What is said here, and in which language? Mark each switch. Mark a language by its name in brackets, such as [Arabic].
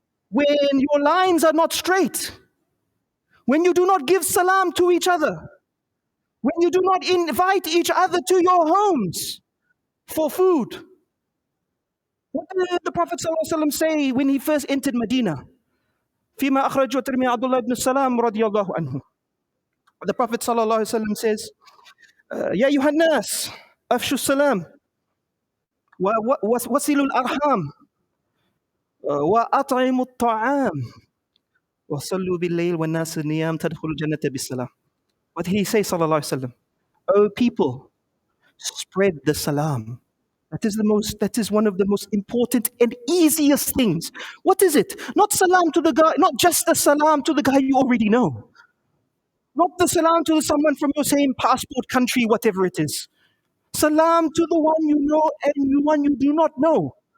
[English] When your lines are not straight, when you do not give salam to each other, when you do not invite each other to your homes for food. What did the Prophet ﷺ say when he first entered Medina? [Arabic] فيما أخرجه الترمذي عبد الله بن السلام رضي الله عنه. [English] The Prophet ﷺ says, [Arabic] يا أيها الناس أفشوا السلام ووصلوا الأرحام وأطعموا الطعام وصلوا بالليل والناس نيام تدخلوا الجنة بالسلام. [English] What did he say, sallallahu alaihi wasallam? O people, Spread the salam. That is one of the most important and easiest things. What is it? Not salam to the guy, not just the salam to the guy you already know. Not the salam to someone from your same passport country, whatever it is. Salam to the one you know and the one you do not know.